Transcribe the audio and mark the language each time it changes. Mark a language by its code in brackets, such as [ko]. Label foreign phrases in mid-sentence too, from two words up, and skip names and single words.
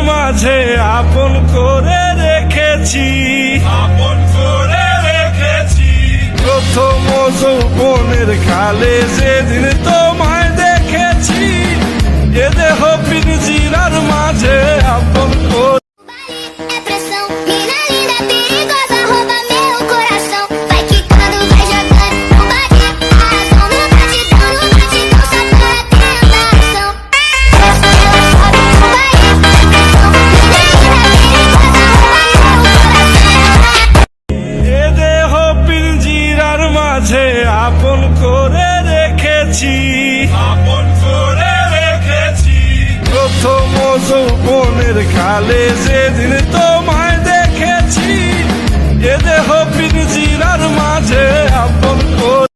[bn] মাঝে আপন করে রেখেছি, আপন করে রেখেছি। প্রথম যৌবনের কালে যেদিন তোমায় দেখেছি, এ দেহ পিঞ্জিরার মাঝে আপন করে। [pt] É pressão, mina linda, perigosa, rouba meu coração. Vai quicando, vai jogando, não bate a razão. No batidão, só para tentação. Ela sobe, vai, é pressão, mina linda, perigosa, rouba meu coração. [bn] এ দেহ পিঞ্জিরার মাঝে আপন করে রেখেছি, আপন করে রেখেছি। প্রথম যৌবনের কালে যেদিন তোমায় দেখেছি, এ দেহ পিঞ্জিরার মাঝে আপন করে।